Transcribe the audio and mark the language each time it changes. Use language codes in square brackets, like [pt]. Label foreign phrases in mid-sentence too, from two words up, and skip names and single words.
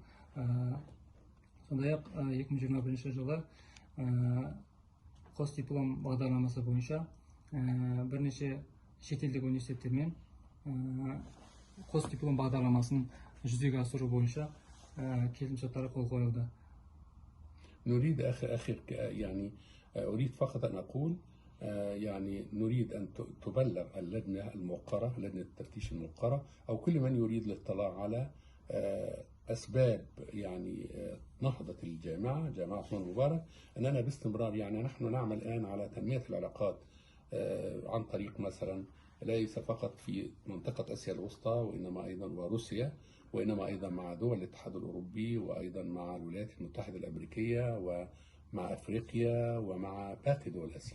[kk] Сондай-ақ 2021 жылы қос диплом бағдарламасы бойынша бірнеше шетелдік университеттермен қос диплом бағдарламасын жүзеге асыру бойынша келісімшарттарға қол қойылды. [ar] نريد يعني أريد فقط أن أقول يعني نريد أن تبلغ اللجنة الموقرة، لجنة التفتيش الموقرة، أو كل من يريد الاطلاع على أسباب يعني نهضة الجامعة، جامعة نور مبارك، أننا باستمرار يعني نحن نعمل الآن على تنمية العلاقات عن طريق مثلا ليس فقط في منطقة آسيا الوسطى وإنما أيضا وروسيا، وإنما أيضا مع دول الاتحاد الأوروبي، وأيضا مع الولايات المتحدة الأمريكية، ومع أفريقيا، ومع باقي دول آسيا.